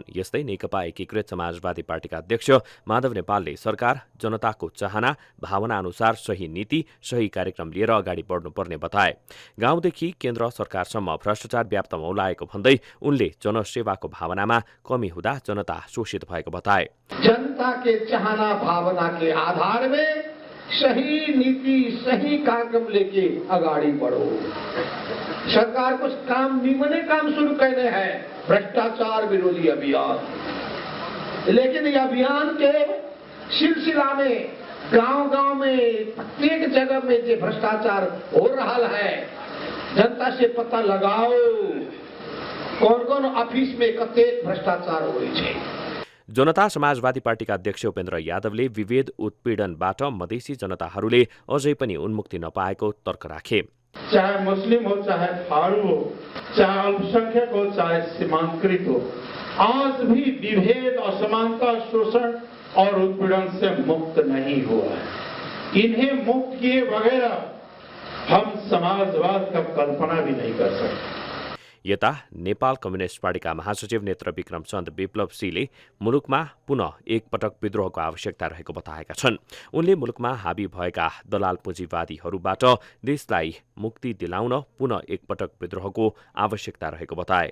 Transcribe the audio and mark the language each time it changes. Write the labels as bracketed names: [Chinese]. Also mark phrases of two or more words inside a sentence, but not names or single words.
[Nepali] यस्तै नेकपा एकीकृत समाजवादी पार्टीका अध्यक्ष माधव नेपालले सरकार जनताको चाहना भावना अनुसार सही नीति, सही कार्यक्रम लिएर अगाडि बढ्नुपर्ने बताए। गाउँदेखि केन्द्र सरकारसम्म भ्रष्टाचार व्याप्त मौलाएको भन्दै उनले जनसेवाको भावनामा कमी हुँदा जनता शोषित भएको बताए। [Hindi] जनता के चाहना भावना के आधार में सही नीति, सही कार्यक्रम लेके आगाड़ी बढ़ो। सरकार कुछ काम निमने काम शुरू करने हैं, भ्रष्टाचार विरोधी अभियान, लेकिन ये अभियान के सिलसिला में गांव-गांव में प्रत्येक जगह में जो भ्रष्टाचार हो रहा है, जनता से पता लगाओ कौन-कौन ऑफिस में कतेक भ्रष्टाचार हो रही है। [Nepali] जनता समाजवादी पार्टीका अध्यक्ष उपेन्द्र यादवले विभेद उत्पीडनबाट मधेसी जनताहरूले अझै पनि उन्मुक्ति नपाएको तर्क राखे। [Hindi] चाहे मुस्लिम हो, चाहे थारू हो, चाहे अल्पसंख्यक हो, चाहे सीमांकृत हो, आज भी विभेद, असमानता, शोषण और उत्पीड़न से मुक्त नहीं हुआ है। इन्हें मुक्त किए बगैर हम समाजवाद का कल्पना भी नहीं कर सकते। [Nepali] यता नेपाल कम्युनिस्ट पार्टीका महासचिव नेत्र विक्रम चन्द विप्लव सिंहले मुलुकमा पुनः एकपटक विद्रोहको आवश्यकता रहेको बताएका छन्। उनले मुलुकमा हावी भएका दलाल पुँजीवादीहरूबाट देशलाई मुक्ति दिलाउन पुनः एकपटक विद्रोहको आवश्यकता रहेको बताए।